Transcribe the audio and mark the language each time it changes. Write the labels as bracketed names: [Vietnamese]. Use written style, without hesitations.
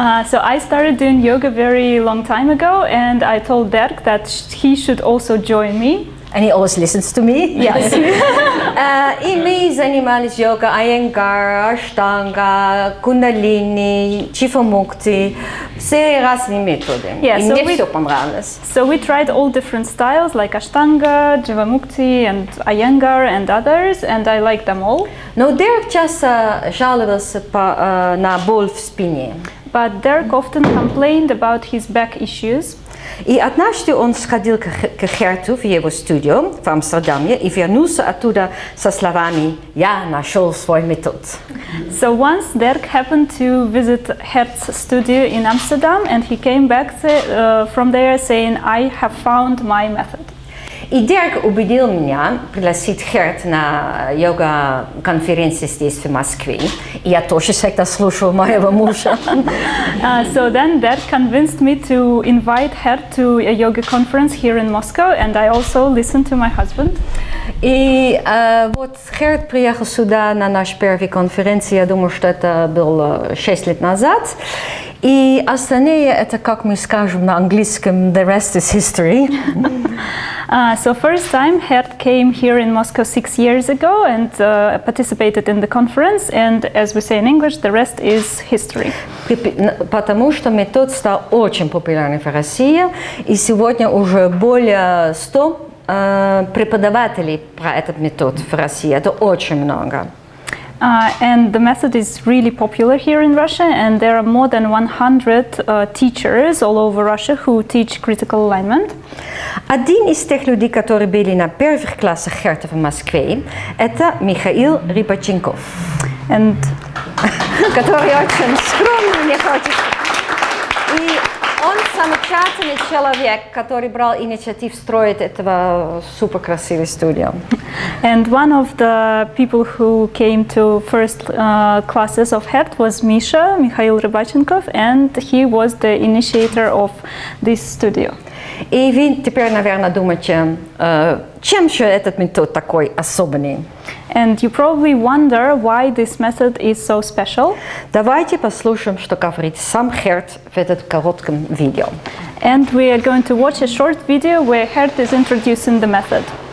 [English] So I started doing yoga very long time ago, and I told Dirk that he should also join me. And he always listens to me. Yes. [Russian] И мы занимались йогой Айенгар, Аштанга, Кундалини, Чифамукти, все разные методы. [English] Yeah, [Russian] и мне все понравилось. [English] So we tried all different styles like Ashtanga, Jivamukti, and Iyengar and others, and I liked them all. [Russian] Но Дерек часто жаловался на боль в спине. [English] But Dirk often complained about his back issues. [Russian] И однажды он сходил к Герту в его студию в Амстердаме и вернулся оттуда со словами «Я нашел свой метод». [English] So once Dirk happened to visit Gert's studio in Amsterdam, and he came back from there saying, "I have found my method." [Russian] И Дерек убедил меня пригласить Герт на йога-конференции здесь, в Москве. И я тоже всегда слушала моего мужа. [English] So then Dirk convinced me to invite Gert to a yoga conference here in Moscow, and I also listened to my husband. [Russian] И вот Герт приехал сюда на нашу первую конференцию, я думаю, что это было 6 лет назад. И остальные, это, как мы скажем на английском, [English] the rest is history. So first time Gert came here in Moscow 6 years ago and participated in the conference, and as we say in English, the rest is history. [Russian] Потому что метод стал очень популярным в России, и сегодня уже более 100 преподавателей про этот метод в России. Это очень много. [English] And the method is really popular here in Russia, and there are more than 100 teachers all over Russia who teach critical alignment. [Russian] Один из тех людей, которые были на первых классах Герта в Москве, это Михаил Рыбаченков, который очень скромный, мне хочется. И он замечательный человек, который брал инициативу строить этого супер красивую студию. [English] And one of the people who came to first classes of Gert was Misha, Mikhail Rybachenkov, and he was the initiator of this studio. [Russian] И вы теперь, наверное, думаете, чем же этот метод такой особенный? [English] And you probably wonder why this method is so special. [Russian] Давайте послушаем, что говорит сам Герт в этом коротком видео. [English] And we are going to watch a short video where Gert is introducing the method.